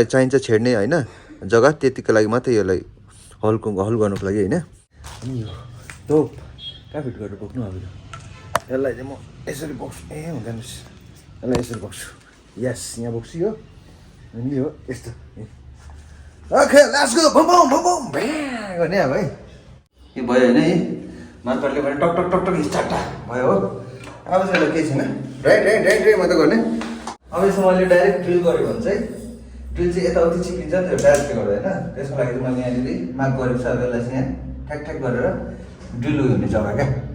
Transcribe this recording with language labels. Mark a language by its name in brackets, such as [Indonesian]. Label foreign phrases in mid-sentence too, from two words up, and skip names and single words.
[Nepali] चाहिन्छ छेड्ने होइन जग्गा त्यतिको लागि मात्रै यसलाई हल गर्नुको लागि होइन अनि यो तोप कहाँ फिट गरेर बोक्नु अब यसलाई चाहिँ म यसरी बोक्छु ए हुँदैन यसलाई यसरी बोक्छु यस यहाँ बोक्छु यो अनि यो यस्तो [English] okay let's go [Nepali] बम बम बम बम गर्ने अब है के भयो होइन है मार्करले भने टक टक टक टक स्टार्ट भयो हो अब चाहिँ केही छैन ड्राई मात्रै गर्ने अब यसमा मैले [English] direct drill [Nepali] गरेँ भने चाहिँ ड्रिल चाहिँ यताउति चिप्लिन्छ त्यो डाइरेक्टले गर्दा होइन त्यसको लागि चाहिँ मैले यहाँनिर मार्क गरेको छु अब यसलाई चाहिँ यहाँ ठ्याक ठ्याक गरेर ड्रिल हुने जग्गा क्या